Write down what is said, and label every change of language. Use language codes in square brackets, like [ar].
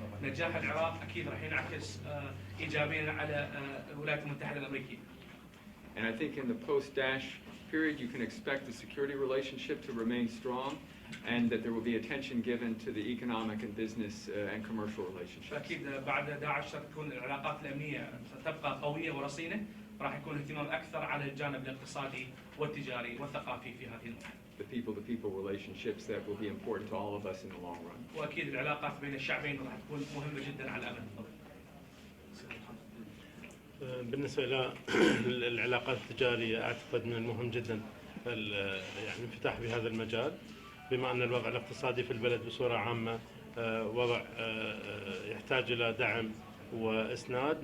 [ar] نجاح العراق أكيد راح ينعكس إيجابيا على الولايات المتحدة الأمريكية. [en] And I think in the post-Daesh period, you can expect the security relationship to remain strong, and that there will be attention given to the economic and business and commercial relationships. [ar] أكيد بعد داعش ستكون العلاقات الأمنية ستبقى قوية ورصينة، راح يكون اهتمام أكثر على الجانب الاقتصادي والتجاري والثقافي في هذه المرحلة. [en] The people-to-people relationships that will be important to all of us in the long run. [ar] وأكيد العلاقات بين الشعبين راح تكون مهمة جدا على الأمد. بالنسبة إلى العلاقات التجارية، أعتقد من المهم جدا الانفتاح بهذا المجال، بما أن الوضع الاقتصادي في البلد بصورة عامة وضع يحتاج إلى دعم وإسناد.